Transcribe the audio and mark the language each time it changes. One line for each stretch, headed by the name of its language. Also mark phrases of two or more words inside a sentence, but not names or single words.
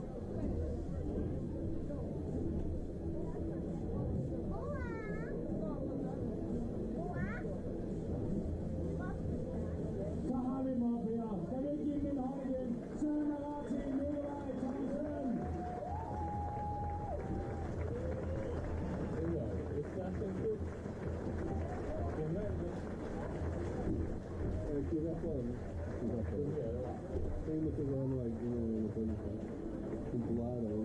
Danish: Så har vi dem op her. Skal vi ikke give dem en hånd igen? Søren Marati, Nikolaj Thomsen.
Portuguese: Aqui já foi, né? Tem uma coisa lá no posição. Popular, ou...